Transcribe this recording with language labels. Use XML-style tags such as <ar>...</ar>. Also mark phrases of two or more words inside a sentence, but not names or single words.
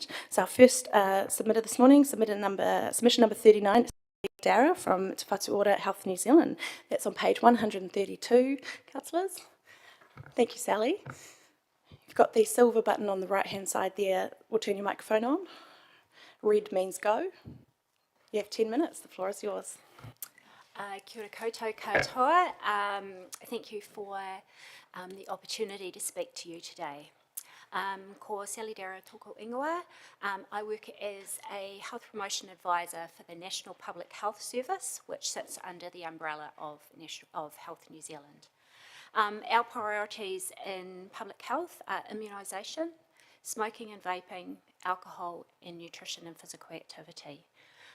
<en>So our first submitter this morning, submission number 39, is Dara from Te Whatu Ora Health New Zealand. That's on page 132, councillors. Thank you, Sally. You've got the silver button on the right-hand side there. We'll turn your microphone on. Red means go. You have 10 minutes. The floor is yours.</en> <mi>Kia ora koutou katoa.</mi> <en>Thank you for the opportunity to speak to you today.</en> <mi>Ko Sally Dara toko ingoa.</mi> <en>I work as a health promotion advisor for the National Public Health Service, which sits under the umbrella of Health New Zealand. Our priorities in public health are immunisation, smoking and vaping, alcohol, and nutrition and physical activity.</en>